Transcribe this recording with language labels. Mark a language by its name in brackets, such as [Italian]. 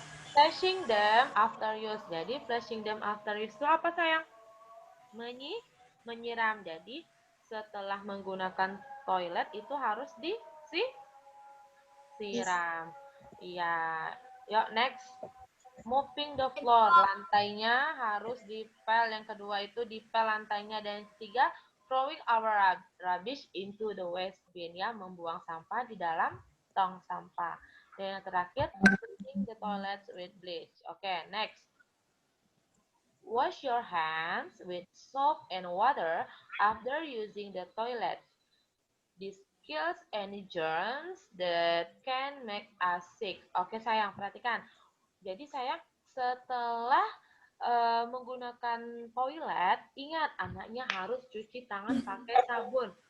[English] Flushing them after use. [Indonesian] Jadi [English] flushing them after use [Indonesian] itu apa sayang? Menyiram. Jadi setelah menggunakan toilet itu harus disiram. [English] Iya. Yuk next. Mopping the floor. [Indonesian] Lantainya harus dipel. Yang kedua itu dipel lantainya. Dan yang ketiga, [English] throwing our rubbish into the waste bin. [Indonesian] Ya, membuang sampah di dalam tong sampah. Dan yang terakhir, [English] cleaning the toilets with bleach. [Indonesian] Oke, next. [English] Wash your hands with soap and water after using the toilet. This kills any germs that can make us sick. [Indonesian] Oke sayang, perhatikan. Jadi sayang, setelah menggunakan toilet, ingat anaknya harus cuci tangan pakai sabun.